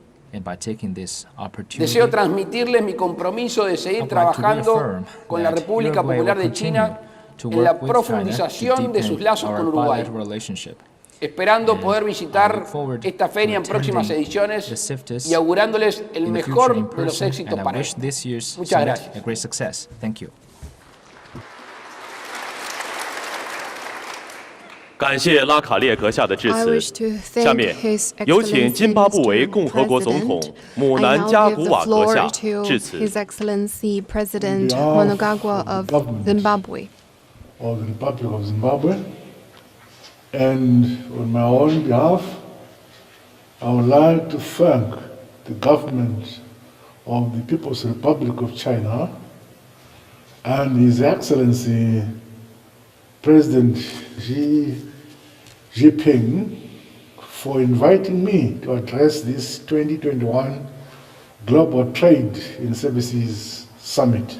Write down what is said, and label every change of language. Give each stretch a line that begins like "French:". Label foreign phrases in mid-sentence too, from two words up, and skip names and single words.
Spanish: Deseo transmitirles mi compromiso de seguir trabajando con la República Popular de China en la profundización de sus lazos con Uruguay, esperando poder visitar esta feria en próximas ediciones y augurándoles el mejor de los éxitos para ellos. Muchas gracias.
Chinese: 感谢拉卡列阁下的致辞。下面有请津巴布韦共和国总统姆南加古瓦阁下致辞。
English: His Excellency President Mnangagwa of Zimbabwe. Of the Republic of Zimbabwe. And on my own behalf, I would like to thank the government of the People's Republic of China and His Excellency President Xi Jinping for inviting me to address this 2021 Global Trade in Services Summit.